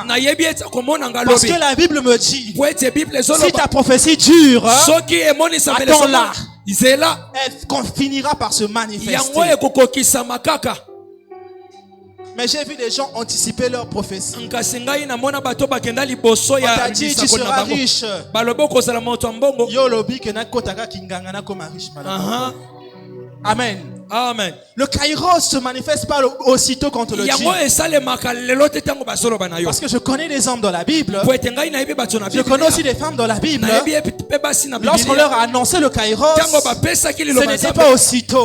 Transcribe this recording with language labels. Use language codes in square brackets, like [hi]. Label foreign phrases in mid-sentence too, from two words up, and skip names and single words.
[fr] Parce que la Bible me dit, si ta prophétie dure, attends-la. Elle finira par se manifester. Mais j'ai vu des gens anticiper leur prophétie. On t'a dit tu seras riche. [ln] Yo lobi ke na kotaka kinganga na koma riche. [fr] Amen. Amen. Le Kairos se manifeste pas aussitôt quand on le dit. Parce que je connais des hommes dans la Bible. Je connais aussi des femmes dans la Bible. Lorsqu'on leur a annoncé le Kairos, ce n'était pas aussitôt.